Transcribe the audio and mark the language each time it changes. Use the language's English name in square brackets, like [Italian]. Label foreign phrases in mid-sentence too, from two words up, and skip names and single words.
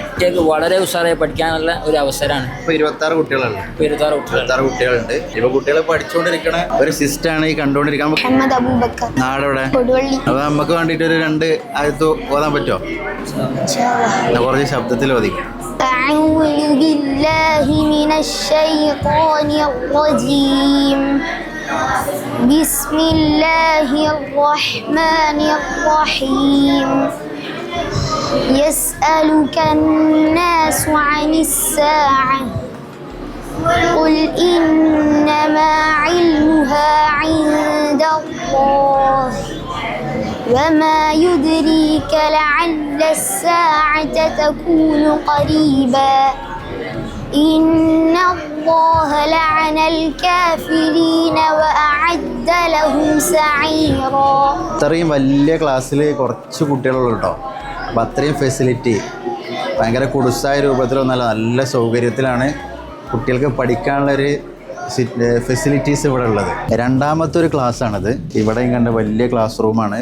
[Malayalam] കുട്ടികൾക്ക് വളരെ ഉഷാറായി പഠിക്കാനുള്ള ഒരു അവസരമാണ്. ഇപ്പോൾ 26 കുട്ടികളുണ്ട്. 26 കുട്ടികളുണ്ട്. ഇപ്പോൾ കുട്ടികൾ പഠിച്ചുകൊണ്ടിരിക്കണ ഒരു സിസ്റ്റാണ് ഈ കണ്ടുകൊണ്ടിരിക്കാൻ. നാടെവിടെ? അപ്പോൾ നമുക്ക് വേണ്ടിയിട്ട് ഒരു 2 ആയത്ത് ഓതാൻ പറ്റുമോ? കുറച്ച് ശബ്ദത്തിൽ ഓതി. [Arabic] أعوذ بالله من الشيطان الرجيم بسم الله الرحمن الرحيم يسألك الناس عن الساعة قل إنما علمها عند الله وما يدريك لعل الساعة تكون قريبا إن الله لعن الكافرين وأعد لهم سعيرا. [Malayalam] ഇത്രയും വലിയ ക്ലാസ്സിൽ കുറച്ച് കുട്ടികളുള്ളൂ കേട്ടോ. അപ്പം അത്രയും ഫെസിലിറ്റി ഭയങ്കര കുടുസായ രൂപത്തിലൊന്നല്ല, നല്ല സൗകര്യത്തിലാണ് കുട്ടികൾക്ക് പഠിക്കാനുള്ളൊരു ഫെസിലിറ്റീസ് ഇവിടെ ഉള്ളത്. 2ാമത്തെ ഒരു ക്ലാസ്സാണിത്. ഇവിടെയും കണ്ട വലിയ ക്ലാസ് റൂമാണ്.